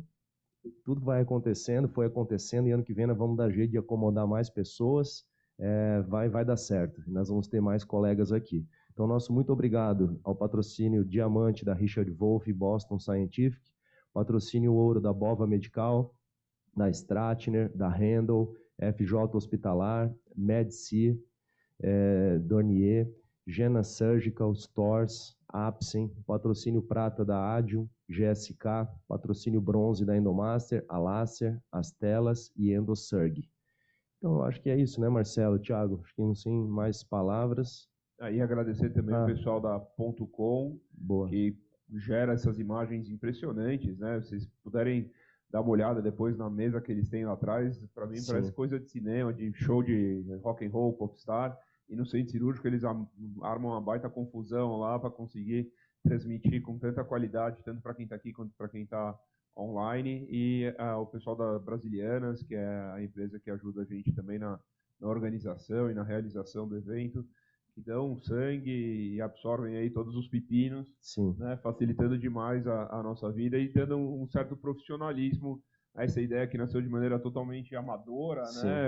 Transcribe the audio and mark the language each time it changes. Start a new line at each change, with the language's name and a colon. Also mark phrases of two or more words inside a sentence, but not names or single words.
Portuguese: Tudo vai acontecendo, foi acontecendo, e ano que vem nós vamos dar jeito de acomodar mais pessoas, vai dar certo, e nós vamos ter mais colegas aqui. Então, nosso muito obrigado ao patrocínio Diamante da Richard Wolff e Boston Scientific, patrocínio Ouro da Bova Medical, da Stratner, da Handel, FJ Hospitalar, MedC, Dornier, Gena Surgical, Stores, Apsen, patrocínio Prata da Adium, GSK, patrocínio Bronze da Endomaster, Alácia, Astelas e Endosurg. Então, eu acho que é isso, né, Marcelo, Thiago? Acho que não tem mais palavras. Aí agradecer também o pessoal da .com, que gera essas imagens impressionantes, né? Vocês puderem dar uma olhada depois na mesa que eles têm lá atrás, para mim parece coisa de cinema, de show de
English: rock and roll,
Portuguese: popstar, e no centro cirúrgico eles armam uma baita confusão lá para conseguir transmitir com tanta qualidade, tanto para quem está aqui quanto para quem está online, e o pessoal da Brasilianas, que é a empresa que ajuda a gente também na organização e na realização do evento, que dão sangue e absorvem aí todos os pepinos, né, facilitando demais a nossa vida e dando um certo profissionalismo a essa ideia que nasceu de maneira totalmente amadora, né?